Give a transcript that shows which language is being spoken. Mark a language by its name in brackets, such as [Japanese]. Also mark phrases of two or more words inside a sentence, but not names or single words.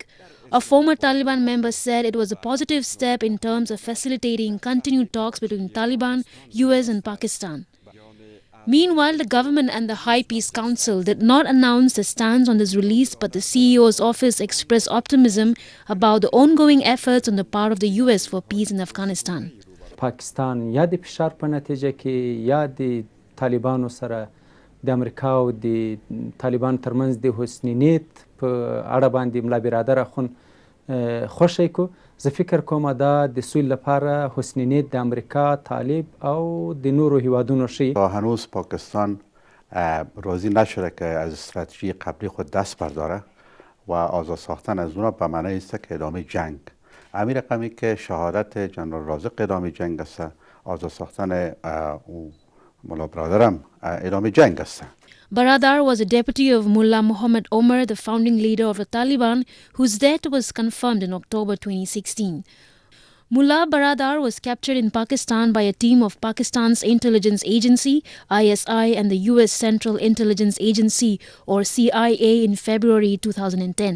[English] A former Taliban member said it was a positive step in terms of facilitating continued talks between Taliban, US and Pakistan. Meanwhile, the government and the High Peace Council did not announce a stance on this release, but the CEO's office expressed optimism about the ongoing efforts on the part of the US for peace in Afghanistan. [Pashto] پاکستان یا د فشار په نتیجه کې یا د طالبانو سره د امریکا او د طالبانو ترمنځ د حسن نیت په اړه باندې ملا برادر اخون خوشی کو زه فکر کوم دا د سوی لپاره حسن نیت د امریکا طالب او د نورو هیوادونو شي. [Persian] هنوز پاکستان راضی نشده که از استراتژی قبلی خود دست برداره و آزاد ساختن از اونها به معنی است که ادامه جنگ. همین رقمی که شهادت جنرال رازق ادامه جنگ است، آزاد ساختن ملا برادرم ادامه جنگ است. [English] Baradar was a deputy of Mullah Muhammad Omar, the founding leader of the Taliban, whose death was confirmed in October 2016. Mullah Baradar was captured in Pakistan by a team of Pakistan's intelligence agency, ISI, and the US Central Intelligence Agency, or CIA, in February 2010.